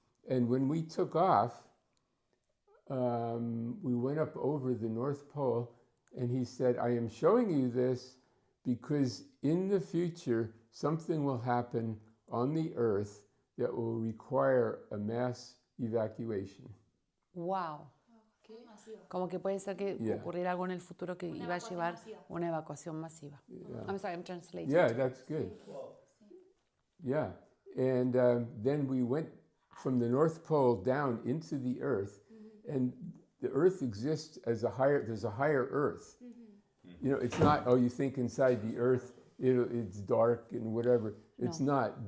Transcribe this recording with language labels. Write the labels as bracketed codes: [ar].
[en] And when we took off, we went up over the North Pole, and he said, I am showing you this because in the future, something will happen on the earth that will require a mass evacuation. Wow. [es] Como que puede ser que ocurriera algo en el futuro que iba a llevar una evacuación masiva. [en] Yeah. I'm sorry, I'm translating. Yeah, that's good. Yeah. And then we went from the North Pole down into the earth, and the earth exists as there's a higher earth. It's not, you think inside the earth it's dark and whatever. It's not.